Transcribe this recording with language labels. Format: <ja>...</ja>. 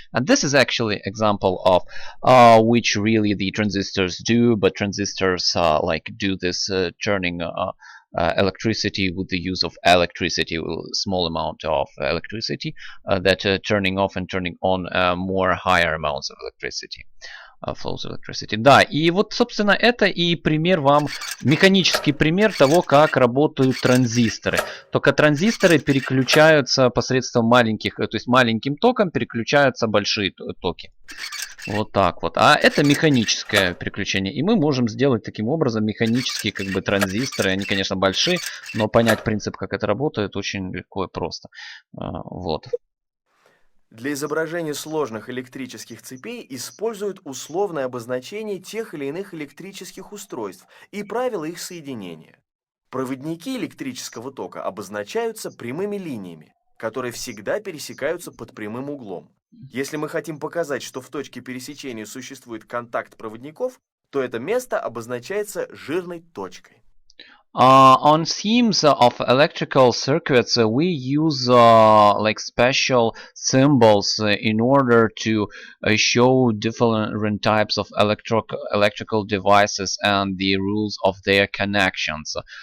<en>And this is actually example of which really the transistors do, but transistors like do this turning electricity with the use of electricity, small amount of electricity, that turning off and turning on more higher amounts of electricity. Flows electricity.</en> <ru>Да, и вот, собственно, это и пример вам, механический пример того, как работают транзисторы. Только транзисторы переключаются посредством маленьких, то есть маленьким током переключаются большие токи. Вот так вот. А это механическое переключение. И мы можем сделать таким образом механические как бы транзисторы. Они, конечно, большие, но понять принцип, как это работает, очень легко и просто. Вот. Для изображения сложных электрических цепей используют условное обозначение тех или иных электрических устройств и правила их соединения. Проводники электрического тока обозначаются прямыми линиями, которые всегда пересекаются под прямым углом. Если мы хотим показать, что в точке пересечения существует контакт проводников, то это место обозначается жирной точкой.</ru> <en>On themes of electrical circuits, we use like special symbols in order to show different types of electrical devices and the rules of their connections.</en>